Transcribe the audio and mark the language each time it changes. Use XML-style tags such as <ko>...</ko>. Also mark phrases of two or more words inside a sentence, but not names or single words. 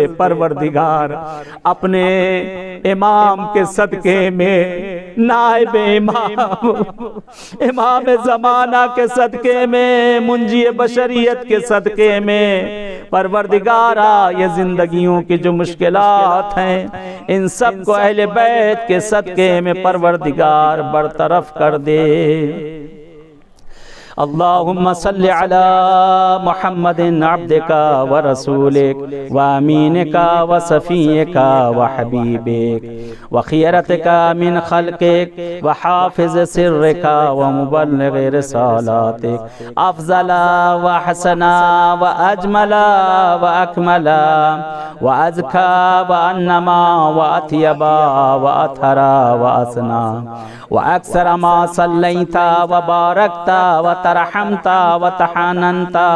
<ur>پروردگار اپنے امام کے صدقے میں، نائب امام، امام زمانہ کے صدقے میں، منجی بشریت کے صدقے میں، پروردگارا یہ زندگیوں کی جو مشکلات ہیں ان سب کو اہل بیت کے صدقے میں پروردگار برطرف کر دے۔</ur> <ar>اللہم صلی علی محمد عبدک ورسولک وامینک وصفیک وحبیبک وخیرتک من خلقک وحافظ سرک ومبلغ رسالاتک، افضل واحسن واجمل واکمل وازکا وانما واطیب واطہر واسنا واکثر ما صلیت وبارکت وترحمت وتحننت</ar>